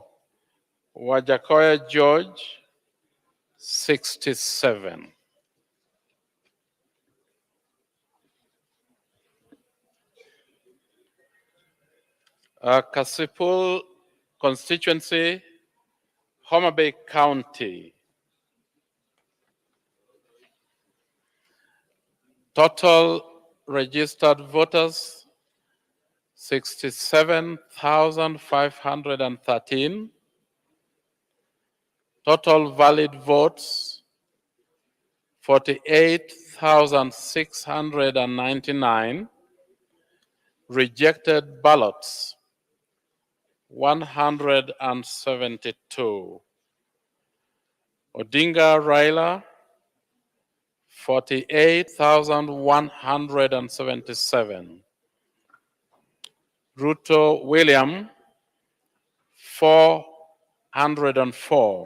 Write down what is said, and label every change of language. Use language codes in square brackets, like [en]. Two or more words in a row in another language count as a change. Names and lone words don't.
[en] Wajakoya George, 67. Kasipul constituency, Homa Bay County. Total registered voters, 67,513. Total valid votes, 48,699. Rejected ballots, 172. Odinga Raila, 48,177. Ruto William, 404.